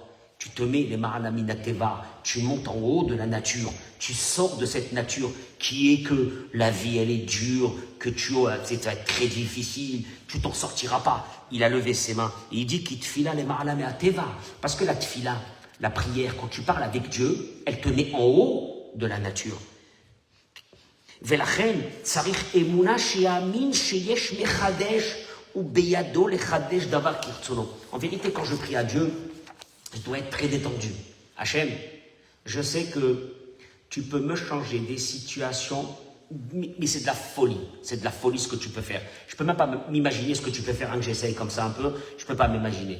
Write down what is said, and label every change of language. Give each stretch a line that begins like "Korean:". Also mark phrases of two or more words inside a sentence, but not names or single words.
French: Tu te mets les Ma'alaminateva, tu montes en haut de la nature, tu sors de cette nature qui est que la vie elle est dure, que ça va être très difficile, tu t'en sortiras pas. Il a levé ses mains et il dit qu'il tfila les Ma'alaminateva, parce que la tfila, la prière, quand tu parles avec Dieu, elle te met en haut de la nature.
Hebrew: ולכן צריך אמונה שיאמין שיש מחדש ובידו לחדש דבר כרצונו.
French: En vérité, quand je prie à Dieu, je dois être très détendu. Hachem, je sais que tu peux me changer des situations, mais c'est de la folie. C'est de la folie ce que tu peux faire. Je peux même pas m'imaginer ce que tu peux faire, hein, que j'essaye comme ça un peu. Je peux pas m'imaginer.